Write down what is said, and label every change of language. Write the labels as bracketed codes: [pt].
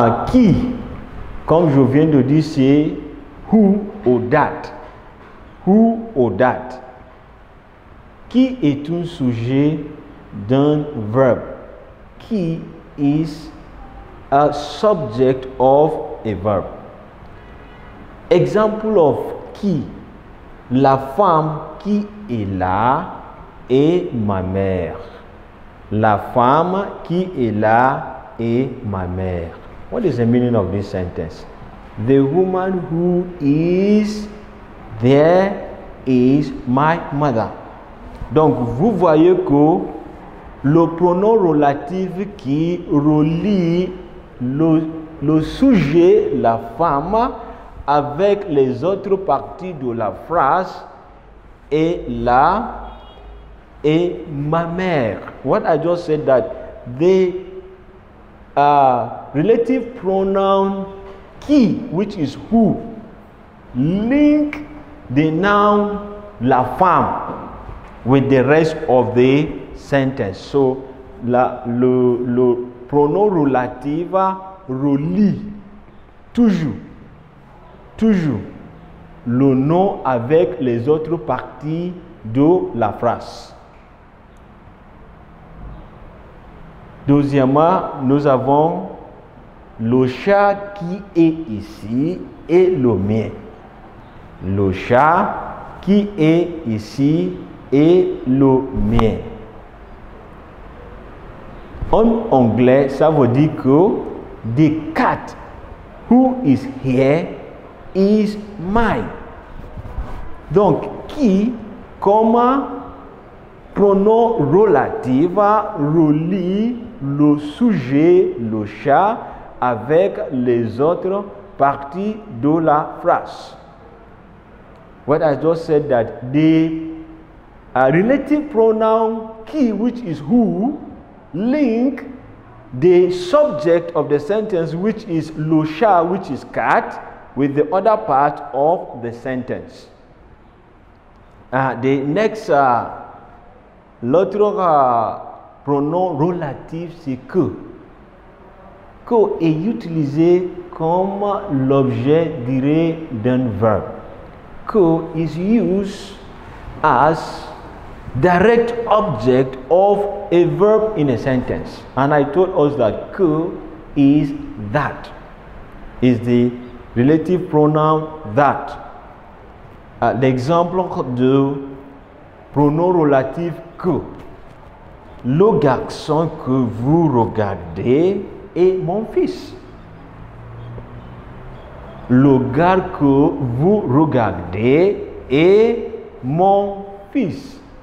[fr] Qui, comme je viens de dire, c'est [en] who or that. Who or that. [fr] Qui est un sujet d'un verbe. [en] Qui is a subject of a verb. Example of qui. [fr] La femme qui est là est ma mère. La femme qui est là est ma mère. [en] What is the meaning of this sentence? The woman who is there is my mother. [fr] Donc, vous voyez que le pronom relatif qui relie le sujet, la femme, avec les autres parties de la phrase est là et ma mère. [en] What I just said that the relative pronoun qui, which is who, link the noun la femme with the rest of the sentence. [fr] So le pronom relatif relie toujours le nom avec les autres parties de la phrase. Deuxièmement, nous avons le chat qui est ici et le mien. Le chat qui est ici et le mien. En anglais, ça veut dire que [en] the cat who is here is mine. [fr] Donc, qui, comme pronom relatif, relie le sujet, le chat, avec les autres parties de la phrase. [en] What I just said that the relative pronoun qui, which is who, link the subject of the sentence, which is le chat, which is cat, with the other part of the sentence. The next, [fr] l'autre pronom relatif, c'est que. Que est utilisé comme l'objet direct d'un verbe. [en] Que is used as direct object of a verb in a sentence. And I told us that que is that. Is the relative pronoun that. [fr] L'exemple de pronom relatif que. Le garçon que vous regardez est mon fils. Le gars que vous regardez est mon fils.